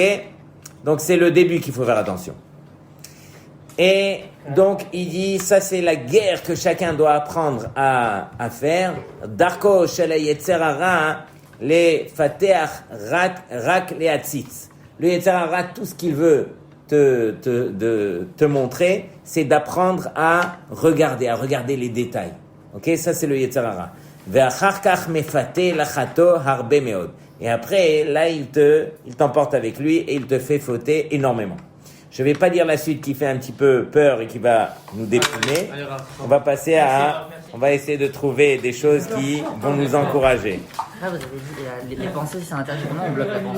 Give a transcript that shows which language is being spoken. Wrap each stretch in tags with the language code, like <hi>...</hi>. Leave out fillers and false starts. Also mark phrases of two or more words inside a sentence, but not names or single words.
<fr>Donc c'est le début qu'il faut faire attention. Et donc il dit, ça c'est la guerre que chacun doit apprendre à faire.</fr> <he>דרכו של יצר הרע לפתח רק להציץ.</he> <fr>Le</fr> <he>יצר הרע,</he> <fr>tout ce qu'il veut te montrer, c'est d'apprendre à regarder les détails. Ok, ça c'est le</fr> <he>יצר הרע. ואחר כך מפתה לחטוא הרבה מאוד.</he> <fr>Et après, là, il t'emporte avec lui et il te fait fauter énormément. Je ne vais pas dire la suite qui fait un petit peu peur et qui va nous déprimer. On va passer à On va essayer de trouver des choses qui vont nous encourager. Là, vous avez dit les pensées, c'est interdit. Comment on bloque la pensée?</fr>